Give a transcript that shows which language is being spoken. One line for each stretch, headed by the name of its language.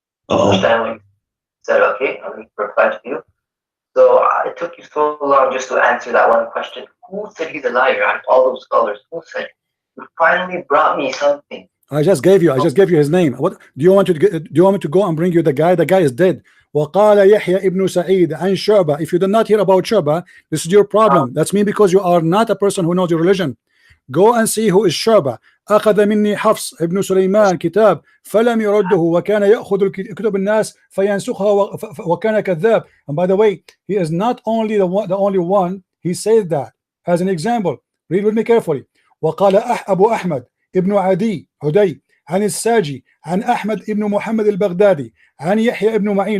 English: Stanley said, okay, I'll reply to you. So it took you so long just to answer that one question. Who said he's a liar out of all those scholars? Who said it? You finally brought me something. I just gave you his name. What do you want to do? You want me to go and bring you the guy? The guy is dead.
Arabic: وقال يحيى ابن سعيد عن شعبة.
English: If you did not hear about Shu'bah, this is your problem. That's me, because you are not a person who knows your religion. Go and see who is Shu'bah.
Arabic: أخذ مني حفص ابن سليمان كتاب فلم يرده وكان يأخذ كتب الناس فينسخها وكان كذاب.
English: And by the way, he is not only the only one. He says that as an example. Read with me carefully.
Arabic: وقال أبو أحمد ابن عدي عن الساجي عن أحمد ابن محمد البغدادي عن يحيى ابن معين.